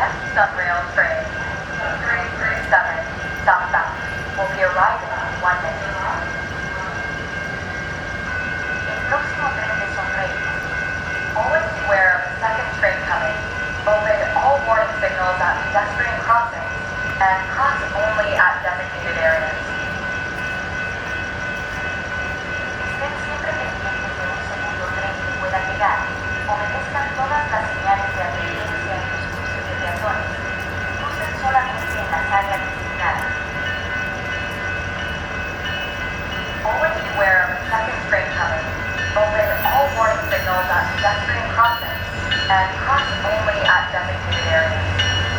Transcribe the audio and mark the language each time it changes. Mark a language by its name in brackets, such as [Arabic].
[English] Sunrail train 337 southbound will be arriving in 1 minute. [Spanish] El próximo tren de Sonrey. [English] Always beware of the second train coming. Obey all warning signals at pedestrian crossings and cross only at designated areas. [Spanish] Estén siempre pendientes de un segundo tren que pueda llegar. Obedezcan todas las señales de advertencia en los cruces de peatones. Crucen solamente en las áreas designadas. [English] Always beware of the second train coming. Obey all warning signals at pedestrian crossings and cross only at designated areas.